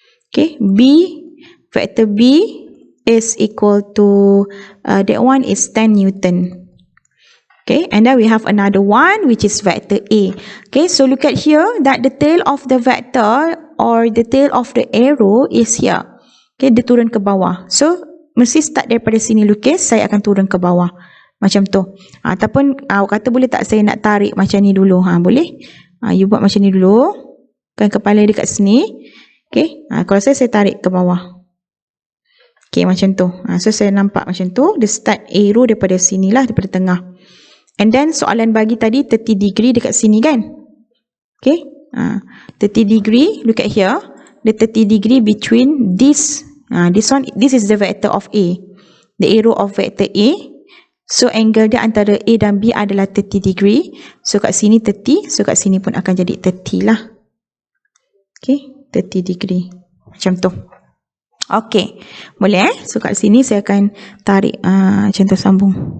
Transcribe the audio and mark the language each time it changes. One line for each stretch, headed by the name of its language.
English: Okay, vector B is equal to, that one is 10 Newton. Okay, and then we have another one which is vector A. Okay, so look at here that the tail of the vector or the tail of the arrow is here.
Malay: Okay, dia turun ke bawah. So, mesti start daripada sini lukis, saya akan turun ke bawah. Macam tu. Ataupun awak kata boleh tak saya nak tarik macam ni dulu? Boleh. You buat macam ni dulu. Kan kepala dia kat sini. Okay. Kalau saya tarik ke bawah. Okay, macam tu. So, saya nampak macam tu. Dia start arrow daripada sini lah, daripada tengah.
English: And then,
Malay: soalan bagi tadi 30 degree dekat sini kan? Okay.
English: 30 degree, look at here. The 30 degree between this. This is the vector of A. The arrow of vector A.
Malay: So, angle dia antara A dan B adalah 30 degree. So, kat sini 30. So, kat sini pun akan jadi 30 lah. Okay, 30 degree. Macam tu. Okay, boleh So, kat sini saya akan tarik macam tu sambung.